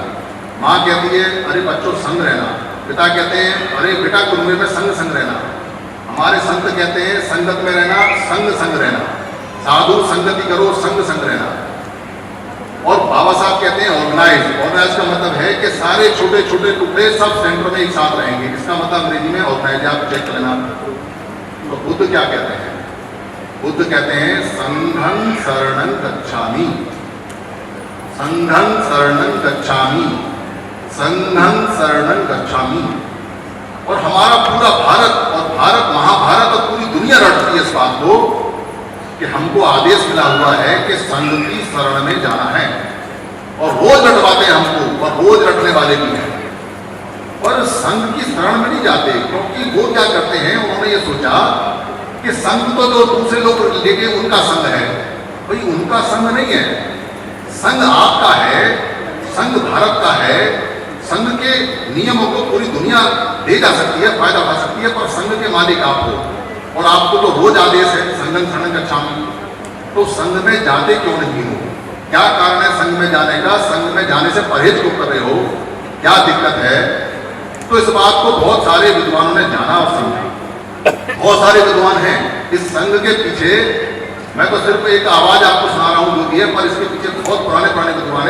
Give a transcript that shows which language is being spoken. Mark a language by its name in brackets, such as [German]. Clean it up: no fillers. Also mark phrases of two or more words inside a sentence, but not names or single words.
[Hindi] माँ कहती है अरे बच्चों संग रहना, पिता कहते हैं अरे बेटा कुनबे में संग संग रहना, हमारे संत कहते हैं संगत में रहना, संग संग रहना, साधु संगति करो, संग संग रहना। और बाबा साहब कहते हैं ऑर्गेनाइज। ऑर्गेनाइज का मतलब है कि सारे छोटे छोटे टुकड़े सब सेंटर में एक साथ रहेंगे, इसका मतलब अंग्रेजी में ऑर्गेनाइज, आप चेक करना। तो बुद्ध क्या कहते हैं? बुद्ध कहते हैं [Pali] संघं शरणं गच्छामि, संघं शरणं गच्छामि, संघं शरणं गच्छामि। [Hindi] और हमारा पूरा भारत और भारत महाभारत और पूरी दुनिया रटती है इस बात को कि हमको आदेश मिला हुआ है कि संघ की शरण में जाना है, और रोज रटवाते हैं हमको, और रोज रटने वाले भी हैं। और संघ की शरण में नहीं जाते, क्योंकि वो क्या करते हैं, उन्होंने ये सोचा कि संघ तो जो दूसरे लोग लेके उनका संघ है, भाई उनका संघ नहीं है, संघ आपका है, संघ भारत का है। संघ के नियमों को पूरी दुनिया ले जा सकती है, फायदा उठा सकती है, पर संघ के मालिक आप हो, और आपको तो रोज आदेश है [Pali] संघं शरणं गच्छामि। [Hindi] तो संघ में जाते क्यों नहीं हो? क्या कारण है संघ में जाने का? संघ में जाने से परहेज क्यों कर रहे हो? क्या दिक्कत है? तो इस बात को बहुत सारे विद्वानों ने जाना और समझा। बहुत सारे विद्वान हैं इस संघ के पीछे। मैं तो सिर्फ एक आवाज आपको सुना रहा हूं जो भी है, पर इसके पीछे बहुत पुराने पुराने विद्वान हैं।